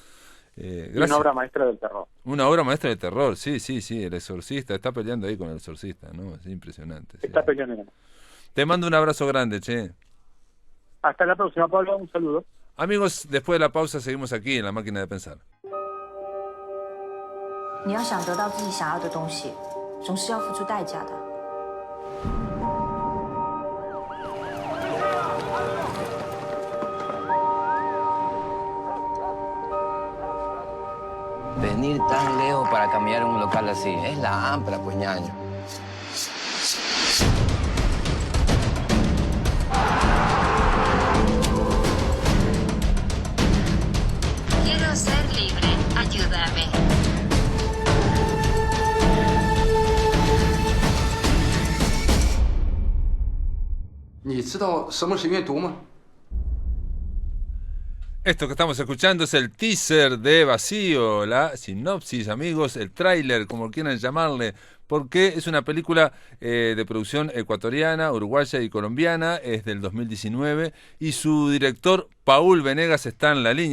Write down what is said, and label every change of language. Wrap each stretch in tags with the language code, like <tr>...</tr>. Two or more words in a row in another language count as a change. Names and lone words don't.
<es>Una obra maestra del terror. Una obra maestra del terror, sí, El Exorcista, está peleando ahí con El Exorcista, ¿no? Es impresionante. Está peleando. Te mando un abrazo grande, che. Hasta la próxima, Pablo, un saludo. Amigos, después de la pausa seguimos aquí en La Máquina de Pensar.</es> <zh>你要想得到自己想要的东西，总是要付出代价的。</zh> <es>Venir tan lejos para cambiar un local así, es la ampla, pues, ñaño. Quiero ser libre, ayúdame.</es> <zh>你知道什么是阅读吗？</zh> <es>Esto que estamos escuchando es el teaser de Vacío, la sinopsis, amigos, el tráiler, como quieran llamarle, porque es una película de producción ecuatoriana, uruguaya y colombiana, es del 2019, y su director, Paul Venegas, está en la línea.</es>